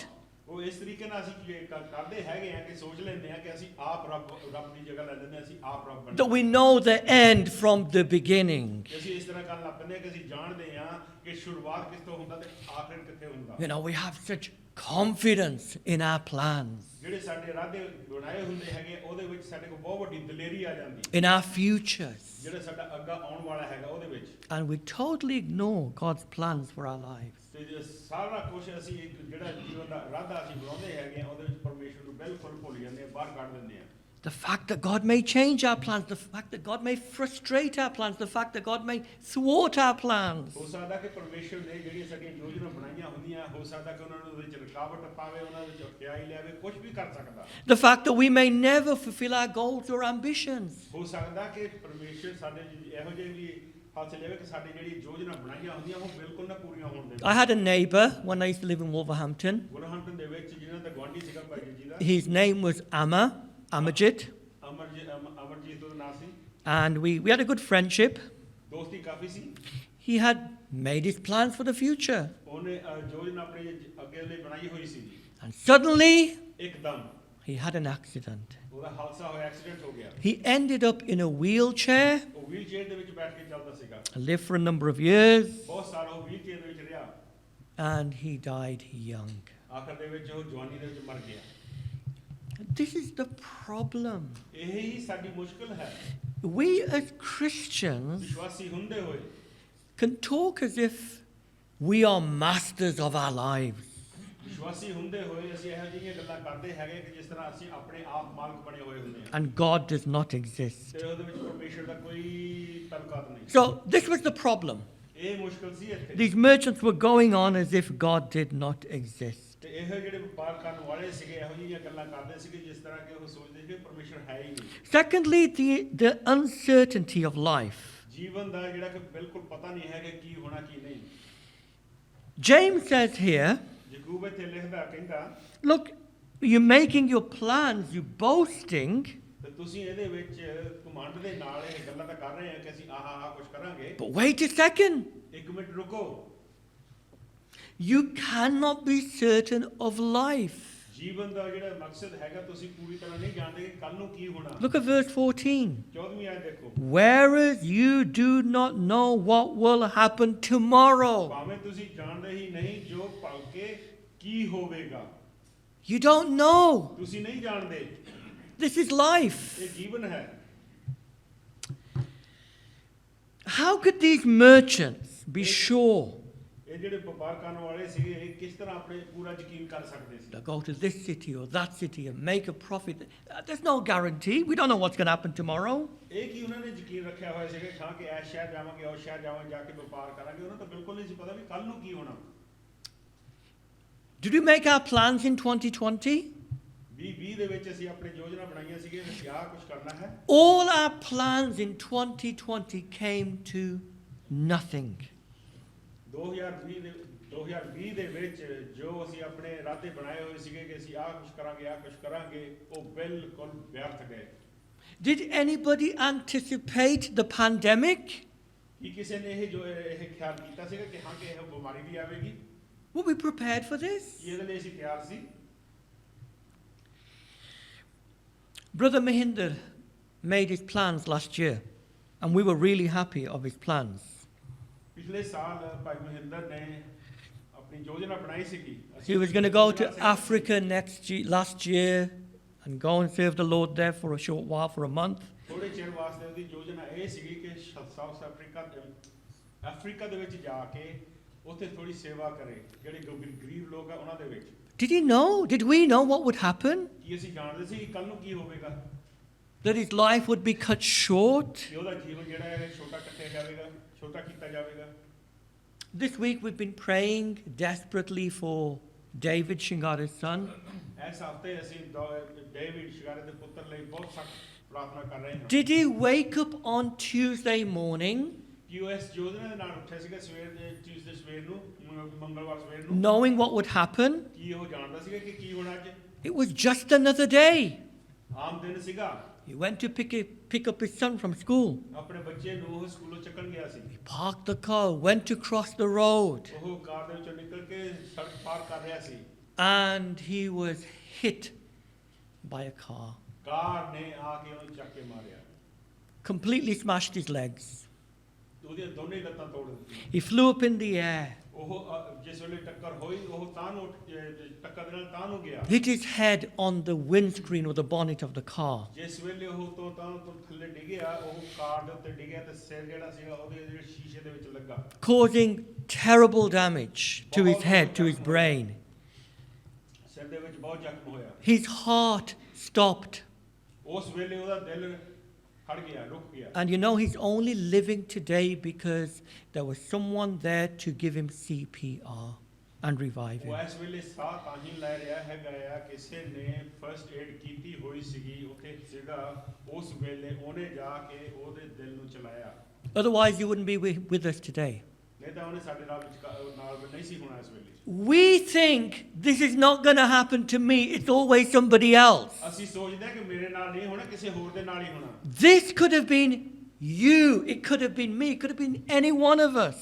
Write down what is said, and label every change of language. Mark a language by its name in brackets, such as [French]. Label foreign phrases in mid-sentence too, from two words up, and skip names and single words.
[Punjabi] ਉਹ ਇਸ ਤਰੀਕੇ ਨਾਲ ਅਸੀਂ ਕਰਦੇ ਹੈਗੇ ਆ ਕਿ ਸੋਚ ਲੈਂਦੇ ਆ ਕਿ ਅਸੀਂ ਆਪ ਰੱਬ ਦੀ ਜਗ੍ਹਾ ਲੈ ਲੈਂਦੇ ਆ, ਅਸੀਂ ਆਪ ਰੱਬ ਬਣਦੇ [English] That we know the end from the beginning. [Punjabi] ਅਸੀਂ ਇਸ ਤਰ੍ਹਾਂ ਕਰਨ ਲੱਗ ਪੈਂਦੇ ਆ ਕਿ ਅਸੀਂ ਜਾਣਦੇ ਆ ਕਿ ਸ਼ੁਰੂਆਤ ਕਿਸ ਤੋਂ ਹੁੰਦਾ ਤੇ ਆਖਰ ਕਿੱਥੇ ਹੁੰਦਾ। [English] We have such confidence in our plans, [Punjabi] ਜਿਹੜੇ ਸਾਡੇ ਇਰਾਦੇ ਬਣਾਏ ਹੁੰਦੇ ਹੈਗੇ ਉਹਦੇ ਵਿੱਚ ਸਾਡੇ ਕੋਲ ਬਹੁਤ ਵੱਡੀ ਦਲੇਰੀ ਆ ਜਾਂਦੀ [English] in our futures. [Punjabi] ਜਿਹੜਾ ਸਾਡਾ ਅੱਗਾ ਆਉਣ ਵਾਲਾ ਹੈਗਾ ਉਹਦੇ ਵਿੱਚ। [English] And we totally ignore God's plans for our lives. [Punjabi] ਤੇ ਜੇ ਸਾਰਾ ਕੁਝ ਅਸੀਂ ਜਿਹੜਾ ਜੀਵਨ ਦਾ ਇਰਾਦਾ ਅਸੀਂ ਬਣਾਉਂਦੇ ਹੈਗੇ ਉਹਦੇ ਵਿੱਚ ਪਰਮੇਸ਼ਰ ਨੂੰ ਬਿਲਕੁਲ ਭੁੱਲ ਜਾਂਦੇ ਆ, ਬਾਹਰ ਕੱਢ ਦਿੰਦੇ ਆ। [English] The fact that God may change our plans, the fact that God may frustrate our plans, the fact that God may thwart our plans. [Punjabi] ਹੋ ਸਕਦਾ ਕਿ ਪਰਮੇਸ਼ਰ ਨੇ ਜਿਹੜੀਆਂ ਸਾਡੀਆਂ ਯੋਜਨਾ ਬਣਾਈਆਂ ਹੁੰਦੀਆਂ ਹੋ ਸਕਦਾ ਕਿ ਉਹਨਾਂ ਨੂੰ ਵਿੱਚ ਰੁਕਾਵਟ ਪਾਵੇ, ਉਹਨਾਂ ਵਿੱਚ ਅਖਿਆਈ ਲਿਆਵੇ, ਕੁਝ ਵੀ ਕਰ ਸਕਦਾ। [English] The fact that we may never fulfill our goals or ambitions. [Punjabi] ਹੋ ਸਕਦਾ ਕਿ ਪਰਮੇਸ਼ਰ ਸਾਡੇ ਇਹੋ ਜਿਹੇ ਵੀ ਹਾਸਲ ਲਿਆਵੇ ਕਿ ਸਾਡੀ ਜਿਹੜੀ ਯੋਜਨਾ ਬਣਾਈਆਂ ਹੁੰਦੀਆਂ ਉਹ ਬਿਲਕੁਲ ਨਾ ਪੂਰੀਆਂ ਹੋਣ ਦੇਵੇ। [English] I had a neighbour when I used to live in Wolverhampton. [Punjabi] ਵੁਲਵਰਹੈਂਪਟਨ ਦੇ ਵਿੱਚ ਜਿਹਨਾਂ ਦਾ ਗਵਾਂਢੀ ਸੀਗਾ ਭਾਈ ਜੀ ਦਾ। [English] His name was Amajit. [Punjabi] ਅਮਰਜੀਤ ਦਾ ਨਾਮ ਸੀ। [English] And we had a good friendship. [Punjabi] ਦੋਸਤੀ ਕਾਫੀ ਸੀ। [English] He had made his plans for the future. [Punjabi] ਉਹਨੇ ਯੋਜਨਾ ਆਪਣੀ ਅੱਗੇ ਲਈ ਬਣਾਈ ਹੋਈ ਸੀ। [English] And suddenly, [Punjabi] ਇੱਕਦਮ [English] he had an accident. [Punjabi] ਉਹਦਾ ਹਾਦਸਾ ਹੋਇਆ, ਐਕਸੀਡੈਂਟ ਹੋ ਗਿਆ। [English] He ended up in a wheelchair. [Punjabi] ਉਹ [English] wheel chair [Punjabi] ਦੇ ਵਿੱਚ ਬੈਠ ਕੇ ਚੱਲਦਾ ਸੀਗਾ। [English] Lived for a number of years. [Punjabi] ਬਹੁਤ ਸਾਲ ਉਹ [English] wheel chair [Punjabi] ਦੇ ਵਿੱਚ ਰਿਹਾ। [English] And he died young. [Punjabi] ਆਖਰ ਦੇ ਵਿੱਚ ਉਹ ਜਵਾਨੀ ਦੇ ਵਿੱਚ ਮਰ ਗਿਆ। [English] This is the problem. [Punjabi] ਇਹੀ ਸਾਡੀ ਮੁਸ਼ਕਲ ਹੈ। [English] We as Christians [Punjabi] ਵਿਸ਼ਵਾਸੀ ਹੁੰਦੇ ਹੋਏ [English] can talk as if we are masters of our lives. [Punjabi] ਵਿਸ਼ਵਾਸੀ ਹੁੰਦੇ ਹੋਏ ਅਸੀਂ ਇਹੋ ਜਿਹੀਆਂ ਗੱਲਾਂ ਕਰਦੇ ਹੈਗੇ ਕਿ ਜਿਸ ਤਰ੍ਹਾਂ ਅਸੀਂ ਆਪਣੇ ਆਪ ਮਾਲਕ ਬਣੇ ਹੋਏ ਹੁੰਦੇ ਹਾਂ। [English] And God does not exist. [Punjabi] ਤੇ ਉਹਦੇ ਵਿੱਚ ਪਰਮੇਸ਼ਰ ਦਾ ਕੋਈ ਤਾਲੁਕਾਤ ਨਹੀਂ। [English] So this was the problem. [Punjabi] ਇਹ ਮੁਸ਼ਕਲ ਸੀ ਇੱਥੇ। [English] These merchants were going on as if God did not exist. [Punjabi] ਤੇ ਇਹ ਜਿਹੜੇ ਵਪਾਰ ਕਰਨ ਵਾਲੇ ਸੀਗੇ ਇਹੋ ਜਿਹੀਆਂ ਗੱਲਾਂ ਕਰਦੇ ਸੀਗੇ ਜਿਸ ਤਰ੍ਹਾਂ ਕਿ ਉਹ ਸੋਚਦੇ ਸੀ ਕਿ ਪਰਮੇਸ਼ਰ ਹੈ ਹੀ ਨਹੀਂ। [English] Secondly, the uncertainty of life. [Punjabi] ਜੀਵਨ ਦਾ ਜਿਹੜਾ ਕਿ ਬਿਲਕੁਲ ਪਤਾ ਨਹੀਂ ਹੈ ਕਿ ਕੀ ਹੋਣਾ ਕੀ ਨਹੀਂ। [English] James says here, [Punjabi] ਯਾਕੂਬ ਇੱਥੇ ਲਿਖਦਾ ਕਹਿੰਦਾ, [English] look, you're making your plans, you're boasting. [Punjabi] ਤੇ ਤੁਸੀਂ ਇਹਦੇ ਵਿੱਚ ਘਮੰਡ ਦੇ ਨਾਲ ਇਹ ਗੱਲਾਂ ਤਾਂ ਕਰ ਰਹੇ ਆ ਕਿ ਅਸੀਂ ਆਹ ਕੁਝ ਕਰਾਂਗੇ। [English] But wait a second. [Punjabi] ਇੱਕ ਮਿੰਟ ਰੁਕੋ। [English] You cannot be certain of life. [Punjabi] ਜੀਵਨ ਦਾ ਜਿਹੜਾ ਮਕਸਦ ਹੈਗਾ ਤੁਸੀਂ ਪੂਰੀ ਤਰ੍ਹਾਂ ਨਹੀਂ ਜਾਣਦੇ ਕਿ ਕੱਲ ਨੂੰ ਕੀ ਹੋਣਾ। [English] Look at verse 14. [Punjabi] 14ਵੀਂ ਆਇਤ ਦੇਖੋ। [English] Whereas you do not know what will happen tomorrow. [Punjabi] ਭਾਵੇਂ ਤੁਸੀਂ ਜਾਣਦੇ ਹੀ ਨਹੀਂ ਜੋ ਭਲਕੇ ਕੀ ਹੋਵੇਗਾ। [English] You don't know. [Punjabi] ਤੁਸੀਂ ਨਹੀਂ ਜਾਣਦੇ। [English] This is life. [Punjabi] ਇਹ ਜੀਵਨ ਹੈ। [English] How could these merchants be sure? [Punjabi] ਇਹ ਜਿਹੜੇ ਵਪਾਰ ਕਰਨ ਵਾਲੇ ਸੀਗੇ ਇਹ ਕਿਸ ਤਰ੍ਹਾਂ ਆਪਣੇ ਪੂਰਾ ਯਕੀਨ ਕਰ ਸਕਦੇ ਸੀ? [English] They'll go to this city or that city and make a profit. There's no guarantee. We don't know what's going to happen tomorrow. [Punjabi] ਇਹ ਕੀ ਉਹਨਾਂ ਨੇ ਯਕੀਨ ਰੱਖਿਆ ਹੋਇਆ ਸੀਗਾ ਕਿ ਹਾਂ ਕਿ ਇਸ ਸ਼ਹਿਰ ਜਾਵਾਂਗੇ ਉਸ ਸ਼ਹਿਰ ਜਾਵਾਂਗੇ ਜਾ ਕੇ ਵਪਾਰ ਕਰਾਂਗੇ। ਉਹਨਾਂ ਤਾਂ ਬਿਲਕੁਲ ਨਹੀਂ ਸੀ ਪਤਾ ਵੀ ਕੱਲ ਨੂੰ ਕੀ ਹੋਣਾ। [English] Did we make our plans in 2020? [Punjabi] 2020 ਦੇ ਵਿੱਚ ਅਸੀਂ ਆਪਣੀ ਯੋਜਨਾ ਬਣਾਈਆਂ ਸੀਗੀਆਂ ਕਿ ਅਸੀਂ ਆਹ ਕੁਝ ਕਰਨਾ ਹੈ। [English] All our plans in 2020 came to nothing. [Punjabi] 2020 ਦੇ ਵਿੱਚ ਜੋ ਅਸੀਂ ਆਪਣੇ ਇਰਾਦੇ ਬਣਾਏ ਹੋਏ ਸੀਗੇ ਕਿ ਅਸੀਂ ਆਹ ਕੁਝ ਕਰਾਂਗੇ ਉਹ ਬਿਲਕੁਲ ਵਿਅਰਥ ਗਏ। [English] Did anybody anticipate the pandemic? [Punjabi] ਕੀ ਕਿਸੇ ਨੇ ਇਹ ਖਿਆਲ ਕੀਤਾ ਸੀਗਾ ਕਿ ਹਾਂ ਕਿ ਇਹ ਬਿਮਾਰੀ ਵੀ ਆਵੇਗੀ? [English] Were we prepared for this? [Punjabi] ਕੀ ਇਹਦੇ ਲਈ ਅਸੀਂ ਤਿਆਰ ਸੀ? [English] Brother Mahinder made his plans last year, and we were really happy of his plans. [Punjabi] ਪਿਛਲੇ ਸਾਲ ਭਾਈ ਮਹਿੰਦਰ ਨੇ ਆਪਣੀ ਯੋਜਨਾ ਬਣਾਈ ਸੀਗੀ। [English] He was going to go to Africa last year and go and serve the Lord there for a short while, for a month. [Punjabi] ਥੋੜੇ ਚਿਰ ਵਾਸਤੇ ਉਹਦੀ ਯੋਜਨਾ ਇਹ ਸੀਗੀ ਕਿ ਸਾਊਥ ਅਫਰੀਕਾ ਦੇ ਵਿੱਚ ਜਾ ਕੇ ਉੱਥੇ ਥੋੜੀ ਸੇਵਾ ਕਰੇ, ਜਿਹੜੇ ਗਰੀਬ ਲੋਕ ਆ ਉਹਨਾਂ ਦੇ ਵਿੱਚ। [English] Did he know? Did we know what would happen? [Punjabi] ਕੀ ਅਸੀਂ ਜਾਣਦੇ ਸੀ ਕਿ ਕੱਲ ਨੂੰ ਕੀ ਹੋਵੇਗਾ? [English] That his life would be cut short? [Punjabi] ਕਿ ਉਹਦਾ ਜੀਵਨ ਜਿਹੜਾ ਹੈ ਛੋਟਾ ਕੀਤਾ ਜਾਵੇਗਾ, ਛੋਟਾ ਕੀਤਾ ਜਾਵੇਗਾ। [English] This week we've been praying desperately for David Shingara's son. [Punjabi] ਇਸ ਹਫ਼ਤੇ ਅਸੀਂ ਡੇਵਿਡ ਸ਼ਿੰਗਾਰੇ ਦੇ ਪੁੱਤਰ ਲਈ ਬਹੁਤ ਸਖਤ ਪ੍ਰਾਰਥਨਾ ਕਰ ਰਹੇ ਹਾਂ। [English] Did he wake up on Tuesday morning [Punjabi] ਕਿ ਉਹ ਇਸ ਯੋਜਨਾ ਦੇ ਨਾਲ ਉੱਠਿਆ ਸੀਗਾ ਟਿਊਜ਼ਡੇ ਸਵੇਰ ਨੂੰ, ਮੰਗਲਵਾਰ ਸਵੇਰ ਨੂੰ, [English] knowing what would happen? [Punjabi] ਕੀ ਉਹ ਜਾਣਦਾ ਸੀਗਾ ਕਿ ਕੀ ਹੋਣਾ ਅੱਜ? [English] It was just another day. [Punjabi] ਆਮ ਦਿਨ ਸੀਗਾ। [English] He went to pick up his son from school. [Punjabi] ਆਪਣੇ ਬੱਚੇ ਨੂੰ ਉਹ ਸਕੂਲੋਂ ਚੱਕਣ ਗਿਆ ਸੀ। [English] He parked the car, went to cross the road, [Punjabi] ਉਹ ਕਾਰ ਦੇ ਵਿੱਚੋਂ ਨਿਕਲ ਕੇ ਸੜਕ ਪਾਰ ਕਰ ਰਿਹਾ ਸੀ। [English] and he was hit by a car. [Punjabi] ਕਾਰ ਨੇ ਆ ਕੇ ਉਹਨੂੰ ਚੱਕ ਕੇ ਮਾਰਿਆ। [English] Completely smashed his legs. [Punjabi] ਉਹਦੀਆਂ ਦੋਨੇ ਲੱਤਾਂ ਤੋੜ ਦਿੱਤੀਆਂ। [English] He flew up in the air, [Punjabi] ਉਹ ਜਿਸ ਵੇਲੇ ਟੱਕਰ ਹੋਈ ਉਹ ਤਾਂ ਨੂੰ ਟੱਕਰ ਦੇ ਨਾਲ ਤਾਂ ਨੂੰ ਗਿਆ। [English] hit his head on the windscreen or the bonnet of the car. [Punjabi] ਜਿਸ ਵੇਲੇ ਉਹ ਤੋਂ ਥੱਲੇ ਡਿੱਗਿਆ, ਉਹ ਕਾਰ ਦੇ ਉੱਤੇ ਡਿੱਗਿਆ ਤੇ ਸਿਰ ਜਿਹੜਾ ਸੀਗਾ ਉਹਦੇ ਜਿਹੜੇ ਸ਼ੀਸ਼ੇ ਦੇ ਵਿੱਚ ਲੱਗਾ। [English] Causing terrible damage to his head, to his brain. [Punjabi] ਸਿਰ ਦੇ ਵਿੱਚ ਬਹੁਤ ਜ਼ਖਮ ਹੋਇਆ। [English] His heart stopped. [Punjabi] ਉਸ ਵੇਲੇ ਉਹਦਾ ਦਿਲ ਖੜ ਗਿਆ, ਰੁਕ ਗਿਆ। [English] And you know, he's only living today because there was someone there to give him CPR and revive him. [Punjabi] ਉਹ ਇਸ ਵੇਲੇ ਸਾਹ ਤਾਂ ਹੀ ਲੈ ਰਿਹਾ ਹੈਗਾ ਆ, ਕਿਸੇ ਨੇ [English] first aid [Punjabi] ਕੀਤੀ ਹੋਈ ਸੀਗੀ ਉੱਥੇ ਸੀਗਾ, ਉਸ ਵੇਲੇ ਉਹਨੇ ਜਾ ਕੇ ਉਹਦੇ ਦਿਲ ਨੂੰ ਚਲਾਇਆ। [English] Otherwise, you wouldn't be with us today. [Punjabi] ਨਹੀਂ ਤਾਂ ਉਹਨੇ ਸਾਡੇ ਨਾਲ ਨਹੀਂ ਸੀ ਹੋਣਾ ਇਸ ਵੇਲੇ। [English] We think this is not going to happen to me. It's always somebody else. [Punjabi] ਅਸੀਂ ਸੋਚਦੇ ਹਾਂ ਕਿ ਮੇਰੇ ਨਾਲ ਨਹੀਂ ਹੋਣਾ, ਕਿਸੇ ਹੋਰ ਦੇ ਨਾਲ ਹੀ ਹੋਣਾ। [English] This could have been you. It could have been me. It could have been any one of us.